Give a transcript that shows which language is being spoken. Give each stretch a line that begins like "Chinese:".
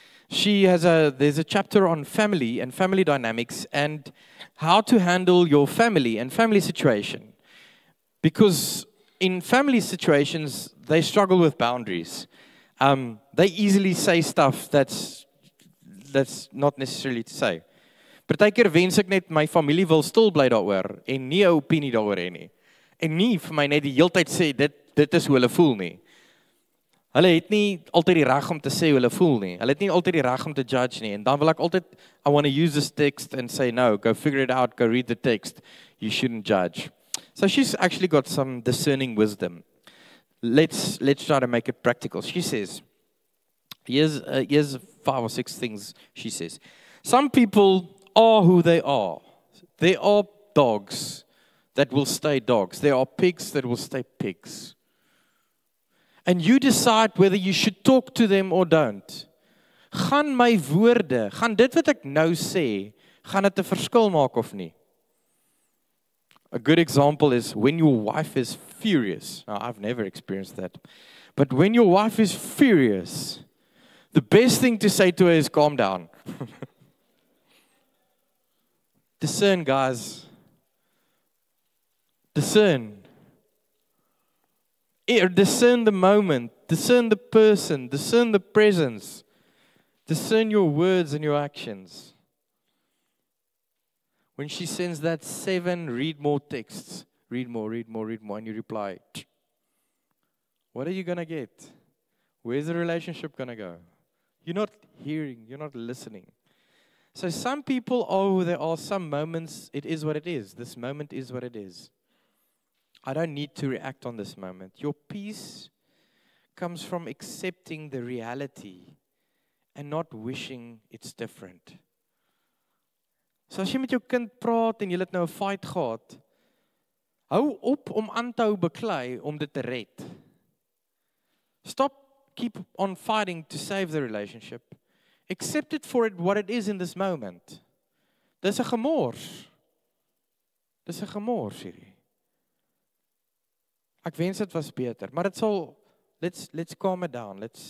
English: There's a chapter on family and family dynamics and how to handle your family and family situation. Because in family situations, they struggle with boundaries. They easily say stuff that's not necessarily to say.
Afrikaans: Partykeer wens ek net my familie wil stil bly daaroor en nie 'n opinie daaroor hê nie. En nie vir my net die heeltyd sê dit is hoe hulle voel nie. Hulle het nie altyd die reg om te sê hoe hulle voel nie. Hulle het nie altyd die reg om te judge nie. En dan wil ek altyd,
English: I want to use this text and say, no, go figure it out, go read the text. You shouldn't judge. So she's actually got some discerning wisdom. Let's try to make it practical. She says, here's 5 or 6 things she says. Some people are who they are. There are dogs that will stay dogs. There are pigs that will stay pigs. And you decide whether you should talk to them or don't.
Afrikaans: Gaan my woorde, gaan dit wat ek nou sê, gaan dit 'n verskil maak of nie?
English: A good example is when your wife is furious. Now, I've never experienced that. But when your wife is furious, the best thing to say to her is calm down. Discern, guys. Discern. Discern the moment. Discern the person. Discern the presence. Discern your words and your actions. When she sends that 7, read more texts. Read more, and you reply, what are you going to get? Where's the relationship going to go? You're not hearing, you're not listening. So some people are who they are, some moments, it is what it is. This moment is what it is. I don't need to react on this moment. Your peace comes from accepting the reality and not wishing it's different.
Afrikaans: So as jy met jou kind praat en jy het nou 'n fight gehad, hou op om aan te hou beklei om dit te red.
English: Stop, keep on fighting to save the relationship. Accept it for what it is in this moment.
Afrikaans: Dis 'n gemors. Dis 'n gemors hierdie. Ek wens dit was beter, maar dit sal
English: let's calm it down.